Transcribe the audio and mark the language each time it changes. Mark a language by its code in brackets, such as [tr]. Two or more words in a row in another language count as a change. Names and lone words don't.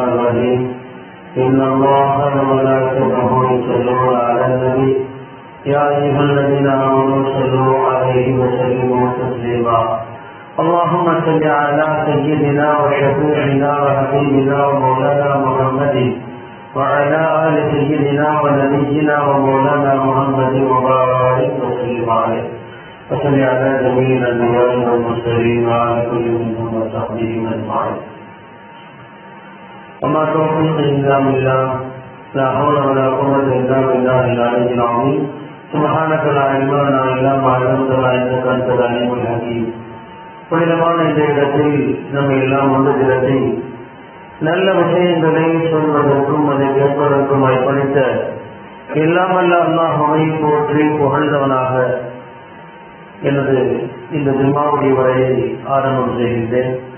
[ar] الرحيم إن الله وملائكته يصلون على النبي يا أيها الذين آمنوا صلوا عليه وسلموا تسليما اللهم صل على سيدنا وشفيعنا وحبيبنا ومولانا محمد وعلى آل سيدنا ونبينا ومولانا محمد وبارك وسلم عليه وصل على جميع الأنبياء والمرسلين وعلى كل منهم وصحبهم أجمعين وما توفيقي إلا بالله لا حول ولا قوة إلا بالله العلي العظيم سبحانك لا علم لنا إلا ما علمتنا إنك أنت العليم الحكيم [ta] புனிதமான இந்த இடத்தில் நம்ம எல்லாம் ஒன்று திரட்டி நல்ல விஷயங்களை சொல்வதற்கும் அதை கேட்பதற்கும் அர்ப்பணித்த எல்லாமல்ல அல்லாஹ்வை போற்றி புகழ்ந்தவனாக எனது இந்த ஜும்மாவுடைய உரையை ஆரம்பம் செய்கின்றேன்.